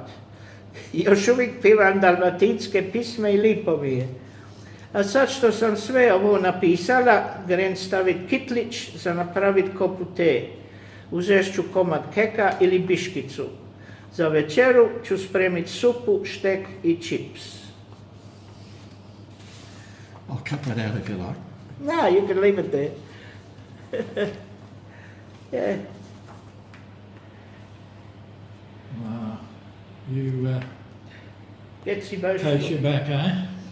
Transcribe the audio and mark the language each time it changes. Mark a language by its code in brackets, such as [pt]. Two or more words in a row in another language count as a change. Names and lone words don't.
[hr] Još uvijek pivam dalmatinske pisme i lipo mi je. A sad što sam sve ovo napisala, grem staviti kitlić za napraviti kopu te. Uzet ću komad keka ili biškicu. Za večeru ću spremiti supu, štek i čips. [en] I'll cut that out if you like. No, you can leave it there. Yeah. You Gets emotional. takes you back, eh?